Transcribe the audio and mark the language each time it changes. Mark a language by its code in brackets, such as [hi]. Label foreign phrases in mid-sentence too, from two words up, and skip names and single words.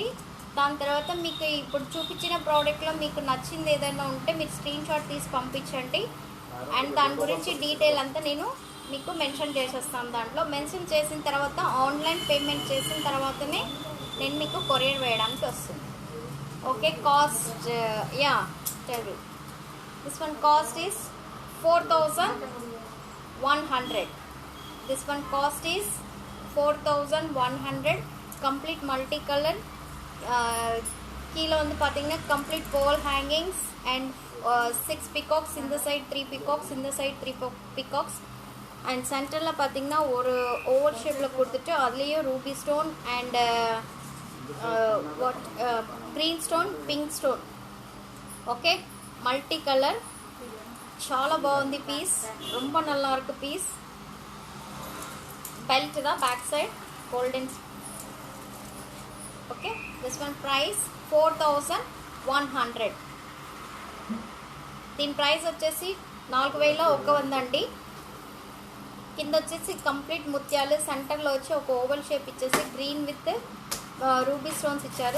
[te] దాని తర్వాత మీకు ఇప్పుడు చూపించిన ప్రోడక్ట్లో మీకు నచ్చింది ఏదైనా ఉంటే మీరు [en] screen shot [te] తీసి పంపించండి. అండ్ దాని గురించి డీటెయిల్ అంతా నేను మీకు మెన్షన్ చేసేస్తాను. దాంట్లో మెన్షన్ చేసిన తర్వాత [en] online payment [te] చేసిన తర్వాతనే నేను మీకు కొరియర్ వేయడానికి వస్తుంది. [en] okay, cost tell this one cost is 4100. this one cost is 4100. complete multi colour. [ta] கீழே வந்து பார்த்தீங்கன்னா [en] complete ball hangings and 6 peacocks [ta] இந்த சைட், 3 peacocks இந்த சைட், 3 peacocks. அண்ட் சென்டரில் பார்த்தீங்கன்னா ஒரு [en] oval shape [ta] கொடுத்துட்டு அதுலேயும் [en] ruby stone and green stone, pink stone. [te] ఓకే, [en] multi colour, [te] చాలా బాగుంది పీస్, [ta] ரொம்ப நல்லா இருக்கு పీస్. [en] బెల్ట్ தான் back side, golden okay this one price 4100. [te] దీని ప్రైస్ వచ్చేసి 4100 అండి. కింద వచ్చేసి కంప్లీట్ ముత్యాలు, సెంటర్లో వచ్చి ఒక [en] oval shape [te] ఇచ్చేసి [en] green with ruby stones [te] ఇచ్చారు.